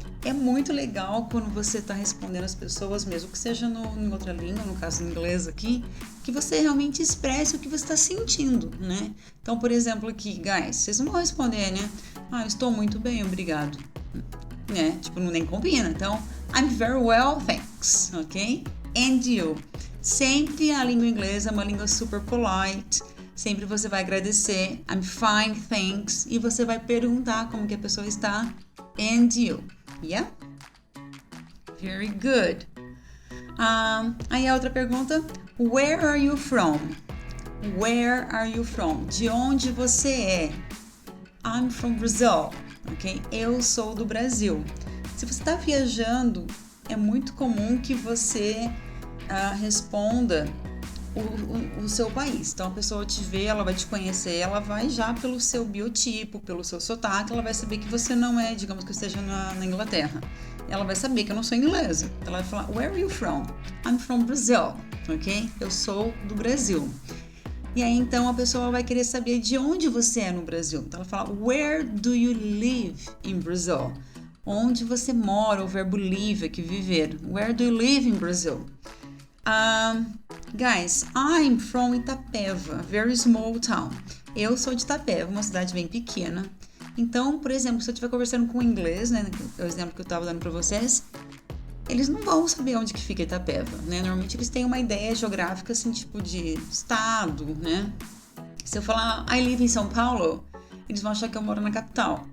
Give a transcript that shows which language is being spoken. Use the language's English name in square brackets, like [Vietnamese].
[Portuguese] É muito legal quando você está respondendo as pessoas, mesmo que seja em outra língua, no caso em inglês aqui, que você realmente expresse o que você está sentindo, né? Então, por exemplo, aqui, guys, vocês não vão responder, né? Eu estou muito bem, obrigado. Né? Tipo, nem combina. Então, [English] I'm very well, thanks, ok? And you? [Portuguese] Sempre a língua inglesa é uma língua super polite. Sempre você vai agradecer, [English] I'm fine, thanks, [Portuguese] e você vai perguntar como que a pessoa está, [English] and you, yeah? Very good. [Portuguese] Aí a outra pergunta, [English] where are you from? Where are you from? [Portuguese] De onde você é? [English] I'm from Brazil, ok? [Portuguese] Eu sou do Brasil. Se você está viajando, é muito comum que você responda o seu país. Então, a pessoa te vê, ela vai te conhecer, ela vai já pelo seu biotipo, pelo seu sotaque, ela vai saber que você não é, digamos que eu esteja na Inglaterra. Ela vai saber que eu não sou inglesa. Ela vai falar, [English] where are you from? I'm from Brazil, ok? [Portuguese] Eu sou do Brasil. E aí, então, a pessoa vai querer saber de onde você é no Brasil. Então, ela fala, [English] where do you live in Brazil? [Portuguese] Onde você mora, o verbo live aqui, viver. [English] Where do you live in Brazil? Guys, I'm from Itapeva, very small town. [Portuguese] Eu sou de Itapeva, uma cidade bem pequena. Então, por exemplo, se eu estiver conversando com inglês, né, o exemplo que eu estava dando para vocês, eles não vão saber onde que fica Itapeva, né? Normalmente eles têm uma ideia geográfica, assim, tipo de estado, né? Se eu falar [English] I live in São Paulo, [Portuguese] eles vão achar que eu moro na capital.